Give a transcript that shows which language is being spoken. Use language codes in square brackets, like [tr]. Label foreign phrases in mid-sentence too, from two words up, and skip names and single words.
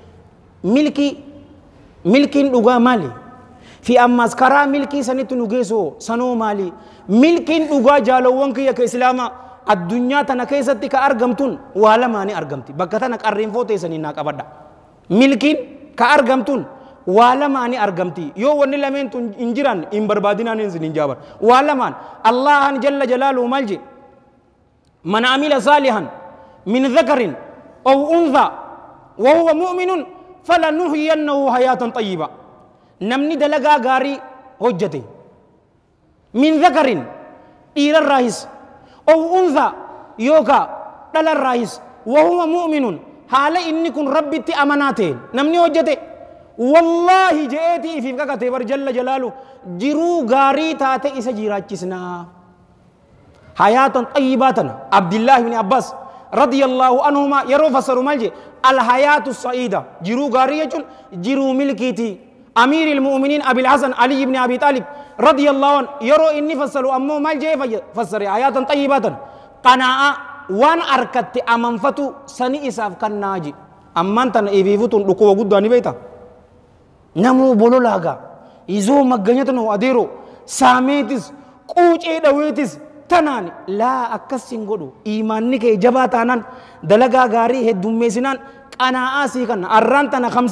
[om] milkiin dhugaa maali fi ammas karaa milkii sanitti nu geessoo sanoo maali milkiin dhugaa jaalowwan kiyya ka islaamaa addunyaa tana keessatti ka argamtuun waa lamaa ni argamti bakka tana qarriinfoo teessanii naa qabadha milkiin ka argamtuun waa lamaa ni argamti yoo wanni lameentu hin jiran hin barbaadinaan hin jaaban waa lamaan allahan [ar] جل جلاله [om] maal jedhe [ar] من عمل صالحا من ذكر أو أنثى وهو مؤمن فلنحيينه حياة طيبة [om] namni dalagaa gaarii hojjete [ar] من ذكر [om] dhiirarraahis [ar] أو أنثى [om] yookaa dhalarraahis [ar] وهو مؤمن [om] haala inni kun rabbitti amanaa ta'e namni hojjete wallahi je'eetii ifiif kakate bar [ar] جل جلاله [om] jiruu gaarii taate isa jiraachisnaa [ar] حياة طيبة [om] abdillah ibn abbas [ar] رضي الله عنهما [om] yeroo fassaru maal jedhe [ar] الحياة السعيدة [om] jiruu gaarii jechuun jiruu milkiiti amiiril mu'miniin abil hasan ali ibn abi talib [ar] رضي الله عن [om] yeroo inni fassaru ammoo maal jedhe fassare [ar] حياة طيبة [om] qanaa'a waan arkatti amanfatu sani isaaf kannaaji amman tana ifiifutun dhukkuba guddaa ni beeyta namuu bololaagaa izoo magganyata nu adeero saameetis quucee dhaweetis tanaan laa akkasin godhu iimaanni kee jabaa taanaan dalagaa gaarii heddummeessinaan qanaa'aa sii kanna arraan tana